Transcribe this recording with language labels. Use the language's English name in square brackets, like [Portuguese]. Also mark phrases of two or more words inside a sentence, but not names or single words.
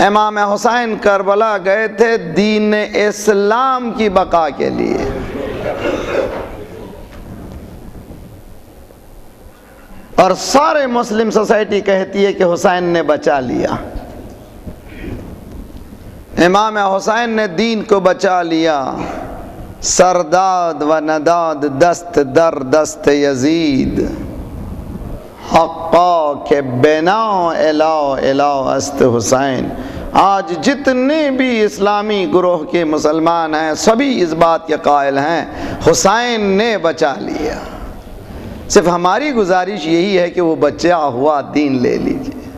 [Urdu] امام حسین کربلا گئے تھے دین اسلام کی بقا کے لیے۔ اور سارے مسلم سوسائٹی کہتی ہے کہ حسین نے بچا لیا، امام حسین نے دین کو بچا لیا۔ [Persian] سرداد و نداد دست در دست یزید، حقا کے بنا الہ الہ است حسین۔ [Urdu] آج جتنے بھی اسلامی گروہ کے مسلمان ہیں سبھی اس بات کے قائل ہیں حسین نے بچا لیا۔ صرف ہماری گزارش یہی ہے کہ وہ بچا ہوا دین لے لیجئے۔